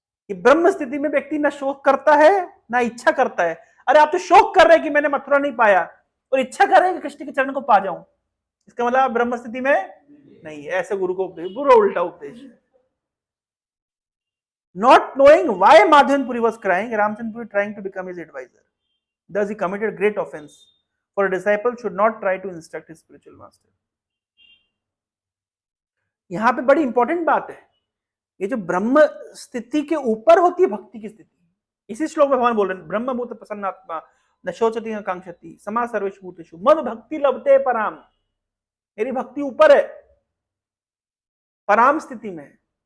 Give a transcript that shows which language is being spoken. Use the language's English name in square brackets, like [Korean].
[Hindi] ये ब्रह्म स्थिति में व्यक्ति न शोक करता है न इच्छा करता है। अरे आप तो शोक कर रहे हैं कि मैंने मथुरा नहीं पाया, और इच्छा कर रहे हैं कि कृष्ण के चरण को पा जाऊं, इसका मतलब आप ब्रह्म स्थिति में नहीं है। ऐसे गुरु को उपदेश, बुरा उल्टा उपदेश। [English] Not knowing why Madhavanpuri was crying, Ramachandrapuri trying to become his adviser, thus he committed great offense, for a disciple should not try to instruct his spiritual master। [Hindi] यहां पे बड़ी इंपॉर्टेंट बात है, ये जो ब्रह्म स्थिति के ऊपर होती है भक्ति की स्थिति, इसी श्लोक में भगवान बोल रहे हैं [Sanskrit] ब्रह्मभूत प्रसन्नात्मा न शोचति न कांक्षति समा सर्वेषु भूतेषु मद भक्ति लभते पराम। [Hindi] मेरी भक्ति ऊपर है, पराम स्थिति में।